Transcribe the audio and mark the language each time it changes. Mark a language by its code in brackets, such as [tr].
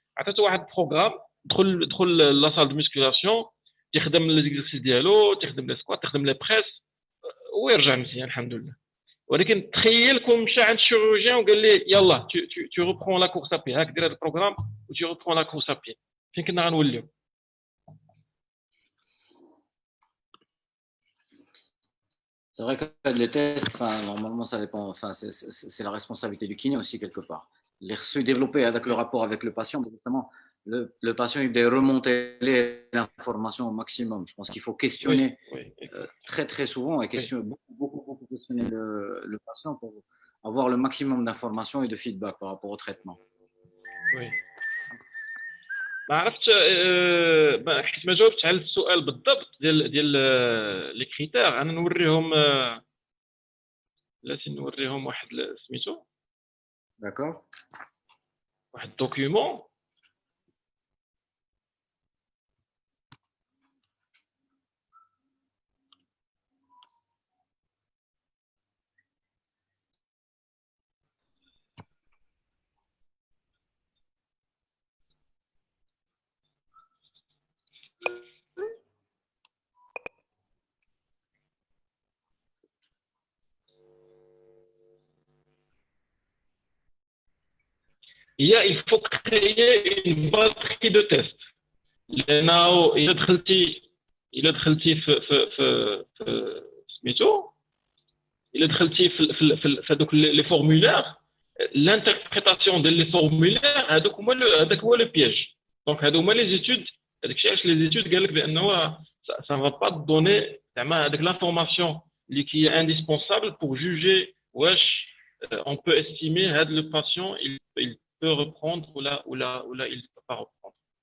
[ar] عطيته واحد بروغرام دخل [fr] لا سال دو ميسكولاسيون، [ar] تخدم ليزيكزارسيس ديالو، تخدم لي سكوات، تخدم لي بريس ويرجع مزيان الحمد لله. ولكن تخيل كون مشى عند الشيروجيان وقال لي يلا [fr] تو ريبرون لا كورس ابي، [ar] هاك دير هذا البروغرام و تو ريبرون لا كورس ابي، فين كنا غنوليو؟ [fr] C'est vrai que les tests, normalement, ça dépend. C'est la responsabilité du kiné aussi, quelque part. Se développer avec le rapport avec le patient, justement, le patient, il doit remonter l'information au maximum. Je pense qu'il faut questionner très, très souvent et beaucoup questionner le patient pour avoir le maximum d'informations et de feedback par rapport au traitement. Oui. [ar] ما عرفتش حيت ما جاوبتش على السؤال بالضبط ديال لي كريتير. انا نوريهم بلاتي نوريهم واحد سميتو داكور واحد دوكيومون [fr] il faut créer une batterie de tests. [ar] لأنه إلا دخلتي في سميتو إلا دخلتي في هذوك لي فورمولير [fr] l'interprétation des formulaires [ar] هذاك هو [fr] le piège. Donc [ar] هذو هما [fr] les études [ar] هذاك الشيء علاش [fr] les études [ar] قال لك بأنه [fr] ça ne va pas te donner [ar] زعما هذيك [fr] l'information qui est indispensable pour juger [ar] واش [fr] on peut estimer [ar] هذا [fr] le patient il peut reprendre ou là il ne peut pas reprendre.